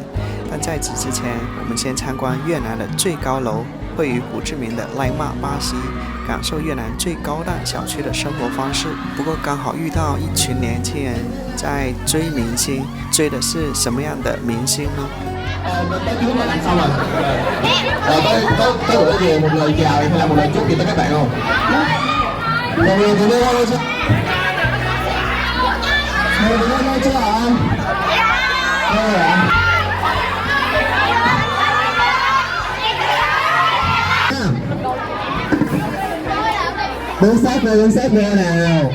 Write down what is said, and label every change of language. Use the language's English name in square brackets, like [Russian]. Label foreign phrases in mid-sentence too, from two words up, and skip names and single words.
[Chinese] 但在此之前，我们先参观越南的最高楼，位于胡志明的赖马81，感受越南最高档小区的生活方式。不过刚好遇到一群年轻人在追明星，追的是什么样的明星呢？ [Vietnamese] mọi người từ đây qua chưa? Mọi người từ đây qua chưa hả anh? Đây rồi ạ. Đứng xếp vô nào.